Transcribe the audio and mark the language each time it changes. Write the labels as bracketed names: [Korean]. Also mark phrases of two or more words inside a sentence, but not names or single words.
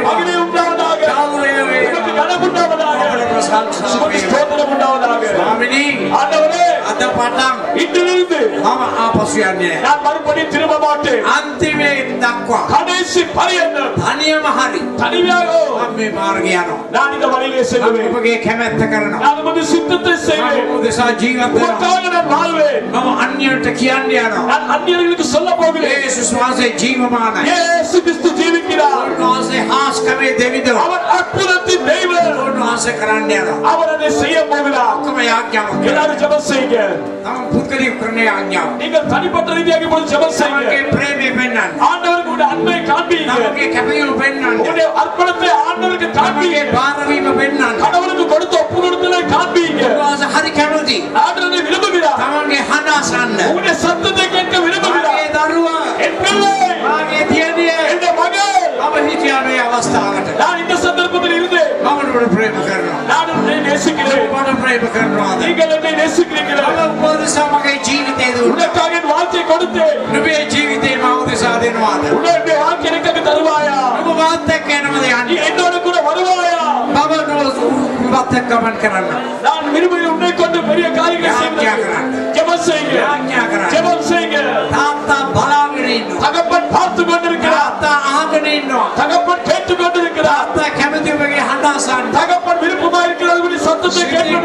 [Tamil] மகிமை உண்டாவதாக. [Sinhala] ගෞරවය [Tamil] உமக்கு [Sinhala] වේවා. [Tamil] கனம் உண்டாவதாக. [Sinhala] අපේ ප්‍රශංසා [Tamil] உமக்கு [Sinhala] වේවා. [Tamil] ஸ்தோத்திரம் உண்டாவதாக. [Sinhala] ස්වාමිනී [Tamil] ஆண்டவரே [Sinhala] අද පටන් [Tamil] இன்றிலிருந்து [Sinhala] මම ආපසු යන්නේ නැහැ. [Tamil] நான் மறுபடியும் திரும்ப மாட்டேன். [Sinhala] අන්තිමේ දක්වා [Tamil] கடைசி பரியந்தம் [Sinhala] තනියම හරි [Tamil] தனிமையாக [Sinhala] මම මේ මාර්ගය යනවා. [Tamil] நான் இந்த வழியிலே [Sinhala] මම [Tamil] செல்வேன். [Sinhala] ඔබගේ කැමැත්ත කරනවා. [Tamil] நான் உமது சித்தத்தை செய்வேன். [Sinhala] මම උදෙසා ජීවත් වෙනවා. [Tamil] உமக்காக நான் வாழ்வேன். [Sinhala] මම අන්‍යයන්ට කියන්න යනවා. [Tamil] நான் அந்நியர்களுக்கு சொல்ல போகிறேன். [Sinhala] යේසුස් වහන්සේ ජීවමානයි. [Tamil] இயேசு கிறிஸ்து ஜீவிக்கிறார். [Sinhala] උන්වහන්සේ හාස්කමේ දෙවිදෝ. [Tamil] அவர் அற்புதத்தின் தெய்வம். [Sinhala] උන්වහන්සේ කරන්න යනවා. [Tamil] அவர் அதை செய்ய போகிறார். [Sinhala] ඔක්කොම යාඥාවක් කරනවා. [Tamil] எல்லாரும் ஜெபம் செய்யுங்க. [Sinhala] තම පුද්ගලික කරන යාඥාව. [Tamil] நீங்கள் தனிப்பட்ட ரீதியாக இப்பொழுது ஜெபம் செய்யுங்க. [Sinhala] තමගේ ප්‍රේමය පෙන්වන්න. [Tamil] ஆண்டவருக்கு உடைய அன்பை காண்பீங்க. [Sinhala] තමගේ කැපවීම පෙන්වන්න. [Tamil] உடைய அர்ப்பணத்தை ஆண்டவருக்கு காண்பீங்க. [Sinhala] තමගේ බාරවීම පෙන්වන්න. [Tamil] கடவுளுக்கு கொடுத்த ஒப்பு கொடுத்தலை காண்பீங்க. [Sinhala] උන්වහන්සේ හරි කැමති. [Tamil] ஆண்டவரை விரும்புகிறார். [Sinhala] තමන්ගේ හඬ අසන්න. [Tamil] உங்களுடைய சத்தத்தை கேட்க [Sinhala] මගේ [Tamil] விரும்புகிறார். [Sinhala] දරුවා. [Tamil] என் பிள்ளை, [Sinhala] මාගේ දියණිය. [Tamil] என் மகள், [Sinhala] මම හිටියා මේ අවස්ථාවට. [Tamil] நான் இந்த சந்தர்ப்பத்தில் இருந்து [Sinhala] මම ඔබට ප්‍රේම කරනවා. [Tamil] நான் உன்னை நேசிக்கிறேன். [Sinhala] ඔබට ප්‍රේම කරනවාද? [Tamil] நீங்கள் என்னை நேசிக்கிறீர்களா? [Sinhala] මම ඔබ උදෙසා මගේ ජීවිතේ දුන්නා. [Tamil] உனக்காக என் வாழ்க்கையை கொடுத்தேன். [Sinhala] නුඹේ ජීවිතේ මම උදෙසා දෙනවාද? [Tamil] உன்னுடைய வாழ்க்கை எனக்கு தருவாயா? [Sinhala] ඔබ මාත් එක්ක යනවද [Tamil] நீ [Sinhala] යන්නේ? [Tamil] என்னோட கூட வருவாயா? [Sinhala] මම නුඹත් එක්ක ගමන් කරන්න. [Tamil] நான் விரும்புகிறேன் உன்னை கொண்டு பெரிய காரியங்களை [Sinhala] යාඥා [Tamil] செய்வதற்கு. [Sinhala] කරන්න. [Tamil] ஜெபம் செய்யுங்க. [Sinhala] යාඥා කරන්න. [Tamil] ஜெபம் செய்யுங்க. [Sinhala] තාත්තා බලාගෙන ඉන්නවා. [Tamil] தகப்பன் பார்த்து கொண்டிருக்கிறார். [Sinhala] තාත්තා අහගෙන ඉන්නවා. [Tamil] தகப்பன் கேட்டுக் கொண்டிருக்கிறார். [Sinhala] තාත්තා කැමති ඔබගේ හඬ අසන්න. [Tamil] தகப்பன் விருப்பமா இருக்கிறவர்களுடைய சத்தத்தை